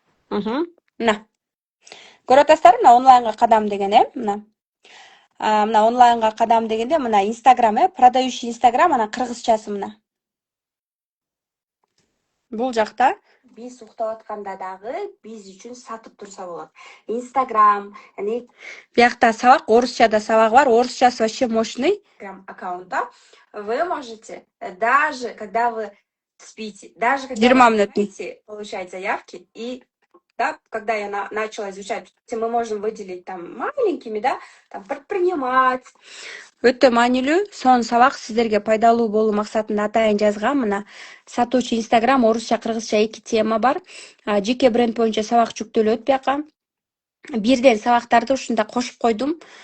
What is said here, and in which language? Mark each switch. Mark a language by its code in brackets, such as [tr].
[ky] Мына көрүп атасыздар, мына онлайнга кадам деген мына онлайнга кадам дегенде мына Инстаграм, [ru] продающий [ky] Инстаграм, анан кыргызчасы мына. Бул жакта биз уктап атканда дагы биз үчүн сатып турса болот. Инстаграм, биякта сабак, орусчада сабагы бар. Орусчасы [ru] вообще мощный. Аккаунта вы можете даже когда вы спите, даже когда вы спите, получать заявки. И да, когда я начала изучать, мы можем выделить там маленькими, да, там предпринимать. [ky] Өтө маанилүү, сонун сабак сиздерге пайдалуу болуу максатында атайын жазгам. Мына сатуучу Инстаграм, орусча, кыргызча 2 тема бар. Жеке бренд боюнча сабак жүктөлөт бияка. Бирден сабактарды ушунда кошуп койдум.